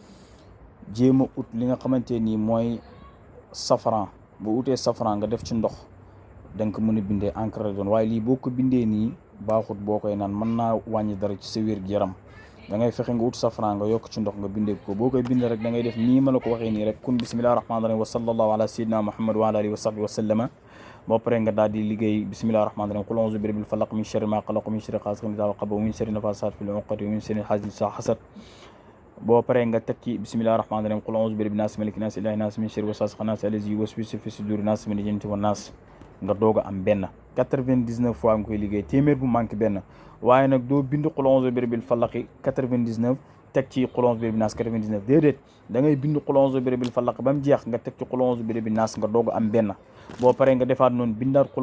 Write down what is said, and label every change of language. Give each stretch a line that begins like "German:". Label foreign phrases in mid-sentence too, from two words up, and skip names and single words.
Wolof: jéem a ut li nga xamante nii mooy safran boo utee safran nga def ci ndox da nga ko mën a bindee encre doon waaye lii boo ko bindee nii baaxut boo koy naan mën naa wàññi dara ci sa wér-gu-yaram da ngay fexe nga ut safran nga yokk ci ndox nga bindee ko boo koy bindee rek da ngay def nii ma la ko waxee nii rek kun
Arabic: بسم الله الرحمن الرحيم وصلى الله على سيدنا محمد وعلى آله وصحبه وسلم
Wolof: boo paree nga daal di liggéey
Arabic: بسم الله الرحمن الرحيم قل أعوذ برب الفلق من شر ما خلق من شر غاسق إذا وقب ومن شر النفاثات في العقد ومن شر حاسد إذا حسد
Wolof: boo paree nga teg ci
Arabic: بسم الله الرحمن الرحيم قل أعوذ برب الناس ملك الناس إله الناس من شر الوسواس الخناس الذي يوسوس في صدور الناس من الجنة والناس
Wolof: nga doog a am benn 99 fois nga koy liggéey téeméer bu manqué benn waaye nag doo bind
Arabic: قل أعوذ برب الفلق 99
Wolof: teg ci
Arabic: قل أعوذ برب الناس
Wolof: 99 déedéet da ngay bind
Arabic: قل أعوذ برب الفلق
Wolof: ba mu jeex nga teg ci
Arabic: قل أعوذ برب الناس
Wolof: nga doog a am benn boo paree nga defaat noonu bindaat qul